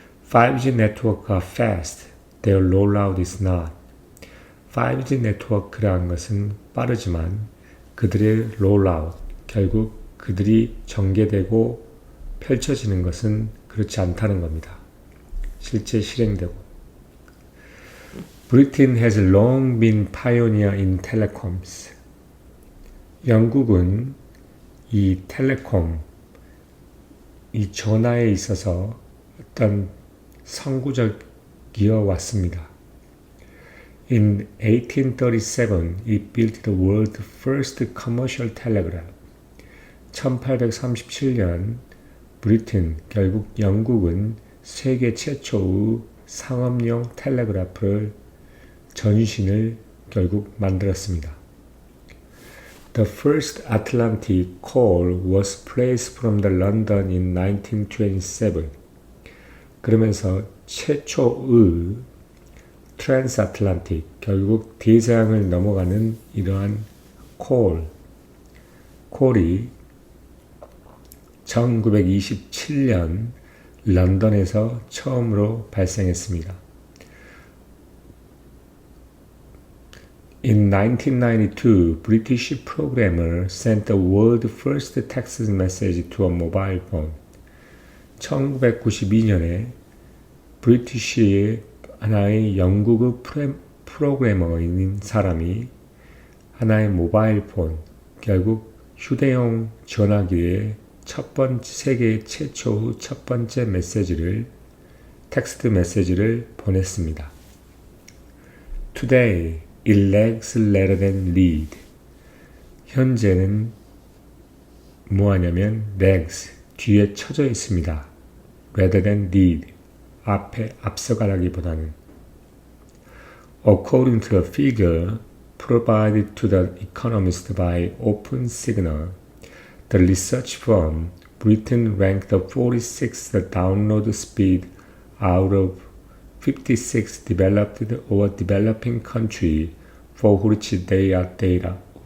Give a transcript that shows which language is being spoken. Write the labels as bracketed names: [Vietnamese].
[Korean] 5G 네트워크가 [English] fast, their rollout is not. [Korean] 5G 네트워크라는 것은 빠르지만 그들의 [English] rollout, [Korean] 결국 그들이 전개되고 펼쳐지는 것은 그렇지 않다는 겁니다. 실제 실행되고. [English] Britain has long been pioneer in telecoms. [Korean] 영국은 이 텔레콤, 이 전화에 있어서 어떤 선구적이어 왔습니다. [English] In 1837, it built the world's first commercial telegraph. [Korean] 1837년, 결국 영국은 세계 최초의 상업용 텔레그래프를 전신을 결국 만들었습니다. [English] The first Atlantic call was placed from the London in 1927. [Korean] 그러면서 최초의 트랜스아틀란틱, 결국 대서양을 넘어가는 이러한 콜이 1927년 런던에서 처음으로 발생했습니다. [English] In 1992, British programmer sent the world's first text message to a mobile phone. [Korean] 1992년에 브리티시의 하나의 영국의 프로그래머인 사람이 하나의 모바일 폰, 결국 휴대용 전화기에 세계 최초의 첫 번째 텍스트 메시지를 보냈습니다. [English] Today, it lags rather than lead. [Korean] 현재는 뭐하냐면 [English] lags, [Korean] 뒤에 쳐져 있습니다. [English] rather than lead, [Korean] 앞서가라기보다는. [English] According to a figure provided to the Economist by OpenSignal, the research firm, Britain ranked the 46th download speed out of 56 developed or developing country for which there are data.